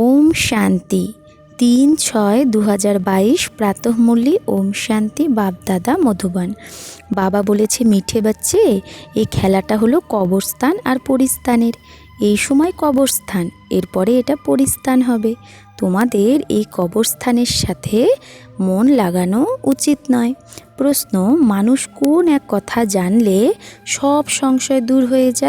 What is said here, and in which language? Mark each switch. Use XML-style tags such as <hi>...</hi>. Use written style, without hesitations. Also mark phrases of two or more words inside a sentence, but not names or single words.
<hi>शांति 3/6/2022 प्रातःमुरली ओम शांति बाप दादा मधुबन।</hi> <bn>बाबा बोलेছে</bn> <hi>मीठे बच्चे</hi> <bn>এই খেলাটা হলো কবরস্থান আর পরিস্থানের। এই সময় কবরস্থান, এরপরে এটা পরিস্থান হবে। তোমাদের এই কবরস্থানের সাথে মন লাগানো উচিত নয়। প্রশ্ন, মানুষ কোন এক কথা জানলে সব সংশয় দূর হয়ে যায়?</bn>